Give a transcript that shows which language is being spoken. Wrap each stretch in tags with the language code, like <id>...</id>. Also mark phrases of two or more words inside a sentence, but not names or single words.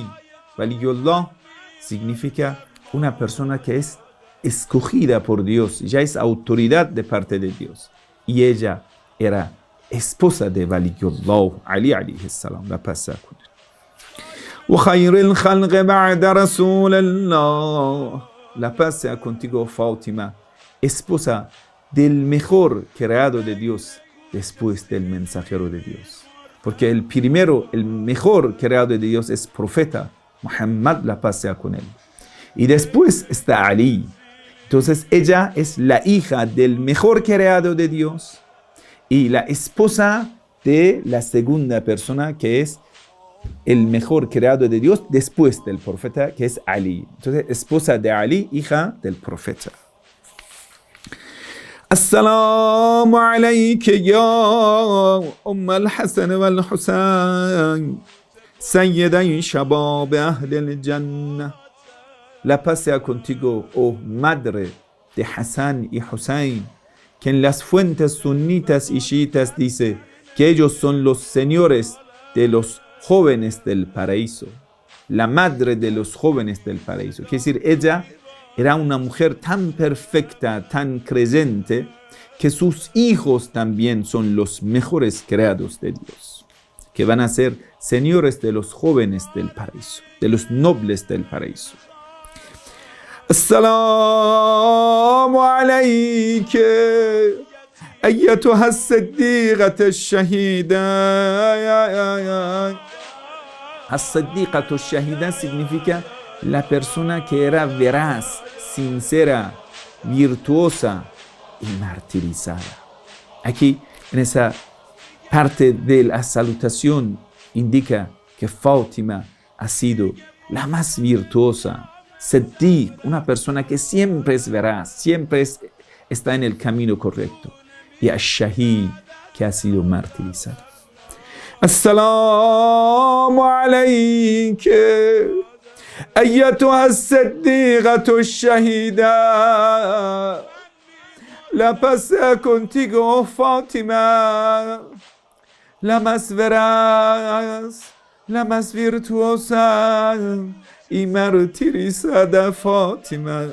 <es>Waliyullah significa una persona que es escogida por Dios, ya es autoridad de parte de Dios. Y ella era esposa de Waliyullah, Ali</es> <ar>عليه السلام,</ar> <es>la paz sea con él.</es> <ar>وخير الخلق بعد رسول الله.</ar> <es>La paz sea contigo, Fátima, esposa del mejor creado de Dios después del mensajero de Dios. Porque el primero, el mejor creado de Dios es profeta Muhammad, la paz sea con él. Y después está Ali. Entonces ella es la hija del mejor creado de Dios y la esposa de la segunda persona que es el mejor creado de Dios después del profeta, que es Ali. Entonces, esposa de Ali, hija del profeta.</es> <ar>السلام عليك يا الحسن والحسين سيدي شباب أهل الجنة.</ar> <es>La paz sea contigo, oh madre de Hassan y Hussein, que en las fuentes sunitas y chiitas dice que ellos son los señores de los jóvenes del paraíso, la madre de los jóvenes del paraíso. Quiere decir, ella era una mujer tan perfecta, tan creyente, que sus hijos también son los mejores creados de Dios, que van a ser señores de los jóvenes del paraíso, de los nobles del paraíso.</es> <ar>السلام عليك أيتها الصديقة الشهيدة. الصديقة الشهيدة</ar> <es>significa la persona que era veraz, sincera, virtuosa y martirizada. Aquí, en esa parte de la salutación, indica que Fátima ha sido la más virtuosa. Siddiq, una persona que siempre es veraz, siempre está en el camino correcto. Y al-Shahid, que ha sido martirizado.</es> <ar>السلام عليك أيتها الصديقة الشهيدة.</ar> <es>La paz sea contigo, Fátima, la más veraz, la más virtuosa y martirizada Fátima.</es>